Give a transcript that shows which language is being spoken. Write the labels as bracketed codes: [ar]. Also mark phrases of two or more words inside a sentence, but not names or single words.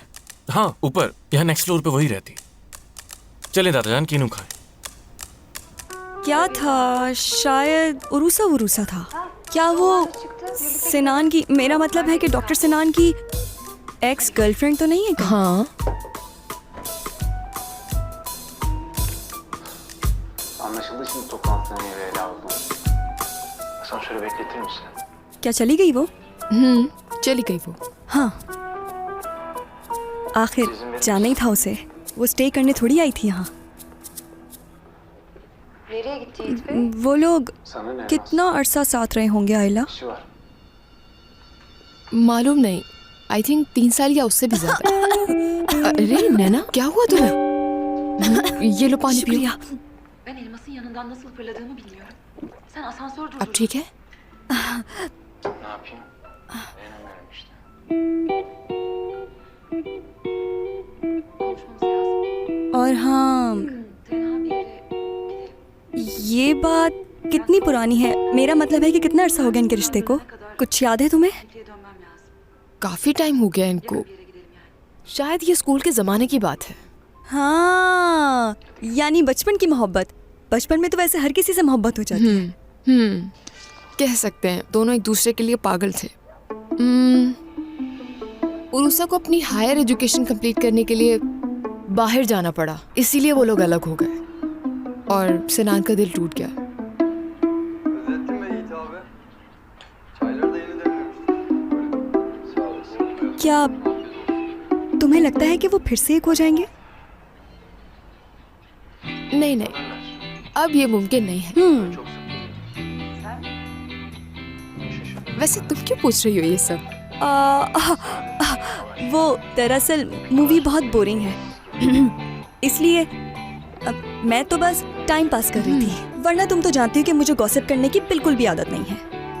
[hi] हाँ ऊपर, यहाँ नेक्स्ट फ्लोर पे वही रहती। चले दादा जान, कीनू खाएं। क्या था, शायद उरूसा वुरूसा था क्या? वो सिनान की, मेरा मतलब है कि डॉक्टर सिनान की [en] ex girlfriend [hi] तो नहीं है क्या? हाँ [tr] Anlaşıldı, şimdi toplantının yeri ele aldım. Sen şöyle bekletir misin? [hi] क्या चली गई वो? चली गई वो। हाँ आखिर जाना ही था उसे, वो स्टे करने थोड़ी आई थी यहाँ। [tr] Nereye gitti Yiğit Bey? [hi] वो लोग [tr] Sana ne? [hi] कितना अरसा साथ रहे होंगे आयला? [tr] İşi var. [hi] मालूम नहीं, [en] I think [hi] 3 साल या उससे भी ज्यादा। अरे नैना क्या हुआ तुम्हें? ये लो पानी पियो। शुक्रिया। [tr] Ben elmasın yanından nasıl fırladığımı biliyorum. Sen asansör durdurdun. [hi] अब ठीक है? [tr] Ne yapayım? Dayanamıyorum işte. Konuşmamız lazım. [hi] और हाँ, [tr] Tenha bir yere gidelim. [hi] ये बात कितनी पुरानी है? मेरा मतलब है कि कितना अरसा हो गया इनके रिश्ते को? कुछ याद है तुम्हें? [tr] Türkiye'ye dönmem lazım. [hi] काफी टाइम हो गया इनको, [tr] Bir yere gidelim yani. [hi] शायद ये स्कूल के जमाने की बात है। हाँ, यानी बचपन की मोहब्बत। बचपन में तो वैसे हर किसी से मोहब्बत हो जाती है। कह सकते हैं दोनों एक दूसरे के लिए पागल थे। उरूसा को अपनी [en] higher education complete [hi] करने के लिए बाहर जाना पड़ा, इसीलिए वो लोग अलग हो गए और सिनान का दिल टूट गया। [tr] Özettin be Yiğit abi. Çayları da yeni demlemiştim. Sağ olasın. [hi] क्या तुम्हें लगता है कि वो फिर से एक हो जाएंगे? नहीं नहीं, अब ये मुमकिन नहीं है। वैसे तुम क्यों पूछ रही हो ये सब? वो दरअसल मूवी बहुत बोरिंग है इसलिए मैं तो बस [en] time pass [hi] कर रही थी, वरना तुम तो जानती हो कि मुझे गॉसिप करने की बिल्कुल भी आदत नहीं है।